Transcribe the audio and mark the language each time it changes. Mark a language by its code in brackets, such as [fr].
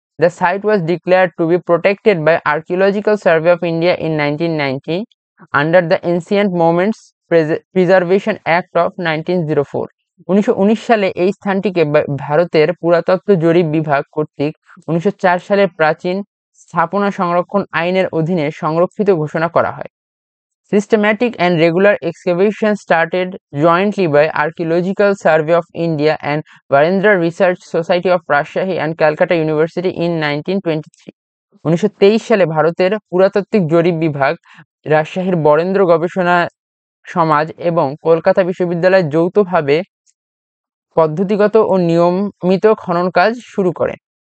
[en] The site was declared to be protected by Archaeological Survey of India in 1990 under the Ancient Monuments Preservation Act of 1904. [bn] 1919 সালে এই স্থানটিকে ভারতের পুরাতত্ত্ব জরিপ বিভাগ কর্তৃক 1904 সালের প্রাচীন স্থাপনা সংরক্ষণ আইনের অধীনে সংরক্ষিত ঘোষণা করা হয়। [en] Systematic and regular excavation started jointly by Archaeological Survey of India and Barendra Research Society of Rajshahi and Calcutta University in 1923. [bn] 1923 সালে ভারতের পুরাতাত্ত্বিক জরিপ বিভাগ, রাজশাহীর বরেন্দ্র গবেষণা সমাজ এবং কলকাতা বিশ্ববিদ্যালয় যৌথভাবে পদ্ধতিগত ও নিয়মিত খনন কাজ শুরু করেন।